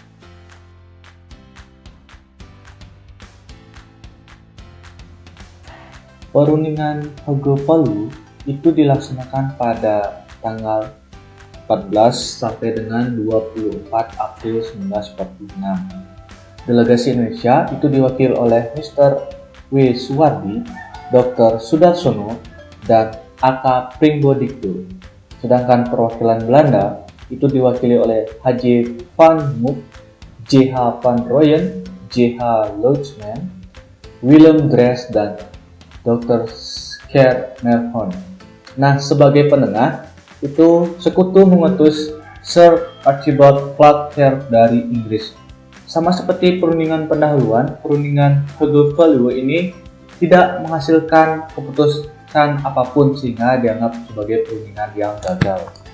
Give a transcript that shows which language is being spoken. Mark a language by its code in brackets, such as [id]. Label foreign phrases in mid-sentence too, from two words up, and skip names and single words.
[id] Perundingan Hoge-Veluwe itu dilaksanakan pada tanggal 14 sampai dengan 24 April 1946. Delegasi Indonesia itu diwakili oleh Mr. W. Suwardi, Dr. Sudarsono, dan A.K. Pringbodikdo. Sedangkan perwakilan Belanda itu diwakili oleh H.J. van Mook, J.H. van Rooyen, J.H. Luijman, Willem Drees, dan Dr. Scher Merhon. Nah, sebagai penengah, itu sekutu mengutus Sir Archibald Clarke dari Inggris. Sama seperti perundingan pendahuluan, perundingan Hoge-Veluwe ini tidak menghasilkan keputusan apapun sehingga dianggap sebagai perundingan yang gagal.